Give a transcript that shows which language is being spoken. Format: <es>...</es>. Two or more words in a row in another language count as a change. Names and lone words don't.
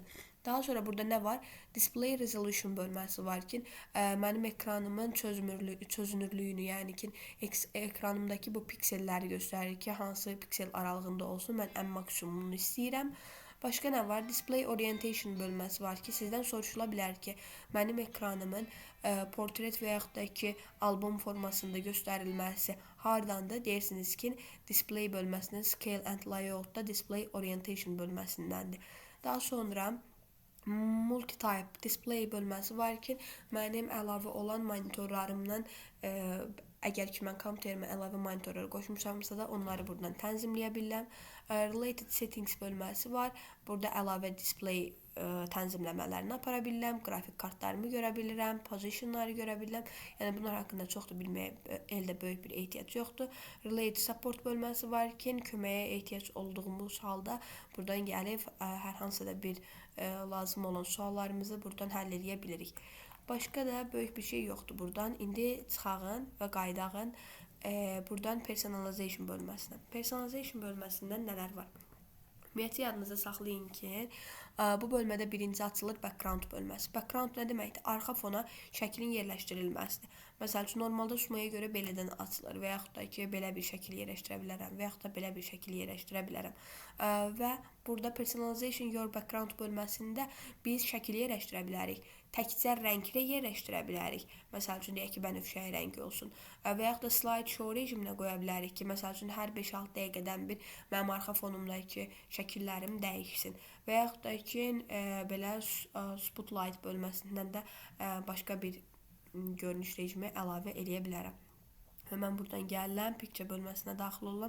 <az>Daha sonra burada nə var?</az> <en>Display resolution</en> <az>bölməsi var ki, mənim ekranımın çözünürlüyünü, yəni ki, ekranımdakı bu pikselləri göstərir ki, hansı piksel aralığında olsun, mən ən maksimumunu istəyirəm. Başqa nə var?</az> <en>Display orientation</en> <az>bölməsi var ki, sizdən soruşula bilər ki, mənim ekranımın portret və yaxud da ki, album formasında göstərilməsi hardandır? Deyirsiniz ki, display bölməsinin</az> <en>scale and layout'da display orientation</en> <az>bölməsindəndir. Daha sonra</az> <en>multi-type display</en> <az>bölməsi var ki, mənim əlavə olan monitorlarımdan əgər ki, mən kompüterimə əlavə monitorları qoşmuşamsa da onları buradan tənzimləyə bilirəm.</az> <en>Related settings</en> <az>bölməsi var. Burada əlavə display tənzimləmələrini apara bilirəm, qrafik kartlarımı görə bilirəm, positionları görə bilirəm. Yəni bunlar haqqında çox da bilməyə əldə böyük bir ehtiyac yoxdur.</az> <en>Related support</en> <az>bölməsi var ki, köməyə ehtiyac olduğumuz halda buradan gəlib hər hansı da bir lazım olan suallarımızı buradan həll edə bilirik. Başqa da böyük bir şey yoxdur buradan. İndi çıxağın və qaydağın buradan personalization bölməsinə. Personalization bəlməsindən nələr var? Ümumiyyətlə yadınızda saxlayın ki, bu bölmədə birinci açılır background bölməsi. Background nə deməkdir? Arxa fona şəklin yerləşdirilməsidir. Məsəl üçün, normalda Sumaya görə belədən açılır və yaxud da ki, belə bir şəkil yerləşdirə bilərəm və yaxud da belə bir şəkil yerləşdirə bilərəm. Və burada</az> <en>personalization your background</en> <az>bölməsində biz şəkil yerləşdirə bilərik. Təkcə rənglə yerləşdirə bilərik. Məsəl üçün, deyək ki, bənövşəyi rəngi olsun. Və yaxud da</az> <en>slide show</en> <az>rejiminə qoya bilərik ki, məsəl üçün, hər 5-6 dəqiqədən bir mənim arxa fonumdakı şəkillərim dəyişsin. Və yaxud da ki, belə spotlight bölməsindən də başqa bir görünüş rejimi əlavə eləyə bilərəm. Hemen buradan gəlirəm, picture bölməsinə daxil olam.</az>